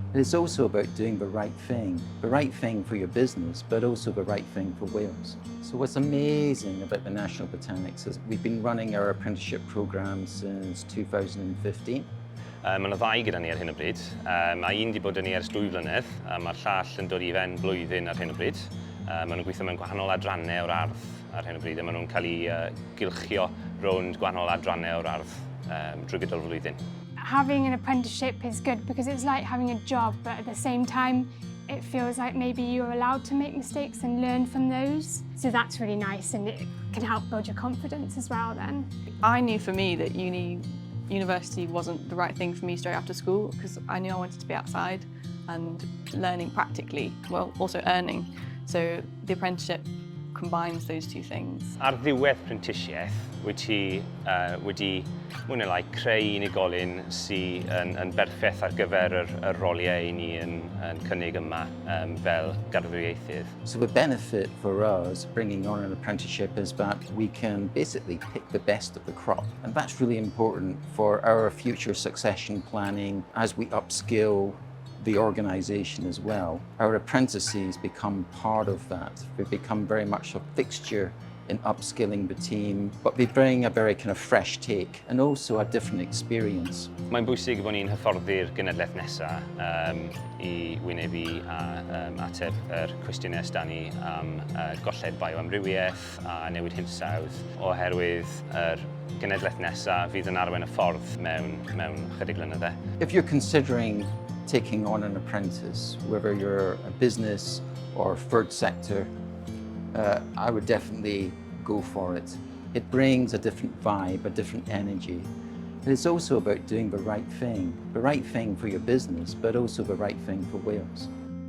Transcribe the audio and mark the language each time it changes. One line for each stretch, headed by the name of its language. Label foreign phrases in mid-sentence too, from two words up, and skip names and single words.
English: It's also about doing the right thing for your business, but also the right thing for Wales. So what's amazing about the National Botanics is we've been running our apprenticeship programme since 2015.
Welsh: Mae yna ddau gyda ni ar hyn o bryd. Mae un wedi bod yn ni ers 2 flynedd, a mae'r llall yn dod i fewn blwyddyn ar hyn o bryd. Maen nhw'n gweithio mewn gwahanol adrannau o'r ardd ar hyn o bryd, a maen nhw'n cael eu gylchio rownd gwahanol adrannau o'r ardd drwy gydol flwyddyn.
English: Having an apprenticeship is good because it's like having a job, but at the same time it feels like maybe you're allowed to make mistakes and learn from those. So that's really nice, and it can help build your confidence as well then. I knew for me that university wasn't the right thing for me straight after school, because I knew I wanted to be outside and learning practically, well, also earning. So the apprenticeship combines those two things.
Welsh: Ar ddiwedd prentisiaeth, wyt ti wedi mwy neu lai creu unigolyn sy'n yn berffaith ar gyfer y roliau i ni yn cynnig yma fel gardwriaethydd.
English: So the benefit for us bringing on an apprenticeship is that we can basically pick the best of the crop, and that's really important for our future succession planning as we upskill the organisation as well. Our apprentices become part of that. They become very much a fixture in upskilling the team, but they bring a very kind of fresh take and also a different experience.
Welsh: Mae'n bwysig bod ni'n hyfforddi'r genedlaeth nesaf i wynebu a ateb yr cwestiynau sda ni am golled bioamrywiaeth a newid hinsawdd, oherwydd yr genedlaeth nesaf fydd yn arwain y ffordd mewn chydig blynydde.
English: If you're considering taking on an apprentice, whether you're a business or third sector, I would definitely go for it. It brings a different vibe, a different energy. And it's also about doing the right thing for your business, but also the right thing for Wales.